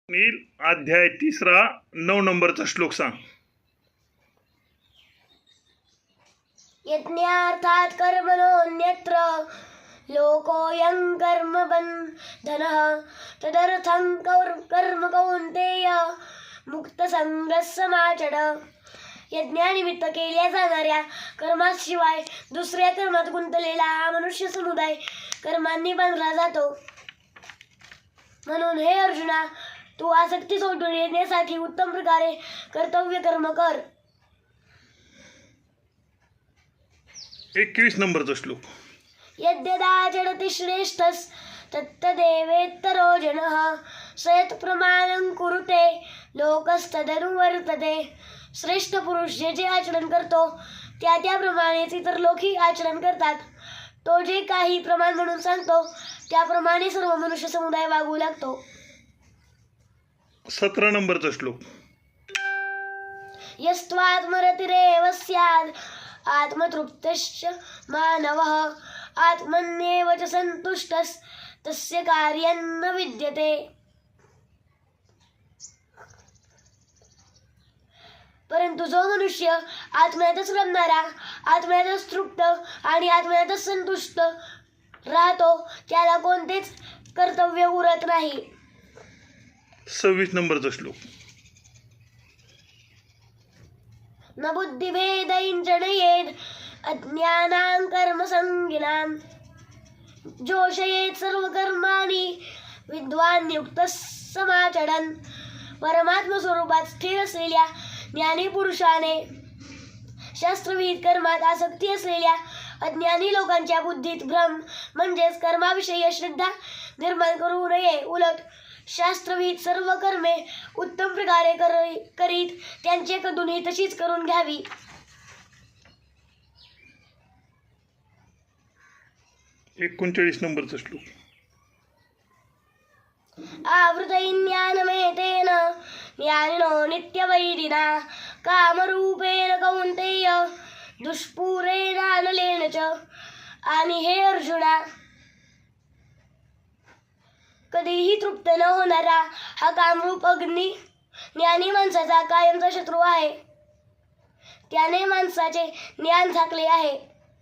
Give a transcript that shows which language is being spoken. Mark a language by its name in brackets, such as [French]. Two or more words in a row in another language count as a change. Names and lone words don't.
[Marathi] नील अध्याय 3 9 नंबरचा श्लोक सांग. [Sanskrit] यज्ञार्थात् कर्मणोऽन्यत्र लोकोऽयं कर्मबन्धनः तदर्थं कर्म कौन्तेय मुक्तसंगः समाचर. [Marathi] यज्ञानिमित्त केल्या जाणाऱ्या कर्माशिवाय दुसऱ्या कर्मात गुंतलेला हा मनुष्य समुदाय कर्मांनी बांधला जातो. म्हणून हे अर्जुना, तू आसक्ती सोडून येण्यासाठी उत्तम प्रकारे कर्तव्य कर्म कर. 21 नंबरचा श्लोक. [Sanskrit] यद्यदाचरति श्रेष्ठस् तत्तदेवेत्तरो जनः स यत् प्रमाणं कुरुते लोकस्तदनुवर्तते. [Marathi] श्रेष्ठ पुरुष जे जे आचरण करतो त्याप्रमाणेच इतर लोकही आचरण करतात. तो जे काही प्रमाण म्हणून सांगतो त्याप्रमाणे सर्व मनुष्य समुदाय वागू लागतो. 17 नंबरचा श्लोक. [Sanskrit] यस्त्वात्मरतिरेव स्याद् आत्मतृप्तश्च मानवः आत्मन्येव च सन्तुष्टस् तस्य कार्यं न विद्यते. [Marathi] परंतु जो मनुष्य आत्म्यातच रमणारा, आत्म्यातच तृप्त आणि आत्म्यातच संतुष्ट राहतो त्याला कोणतेच कर्तव्य उरत नाही. 26 नंबरचा श्लोक. [Sanskrit] न बुद्धिभेदैर्जनयेद् अज्ञानां कर्मसंगिनां जोषयेत् सर्वकर्माणि विद्वान् युक्तः समाचरन्. [Marathi] परमात्म स्वरूपात स्थिर असलेल्या ज्ञानी पुरुषाने शास्त्रविहित कर्मात आसक्ती असलेल्या अज्ञानी लोकांच्या बुद्धीत भ्रम म्हणजेच कर्माविषयी अश्रद्धा निर्माण करू नये. उलट शास्त्रविहित सर्व कर्मे उत्तम प्रकारे करीत त्यांचे कधूनही तशीच करून घ्यावी. 39 नंबरचा श्लोक. [Sanskrit] आवृतैज्ञानमेतेन ज्ञानिनो नित्यवैरिणा कामरूपेण कौन्तेय दुष्पूरेणानलेन च. [Marathi] आणि हे अर्जुना, कधीही तृप्त न होणारा हा कामरूप अग्नी ज्ञानी माणसाचा कायमचा शत्रू आहे. त्याने माणसाचे ज्ञान झाकले आहे.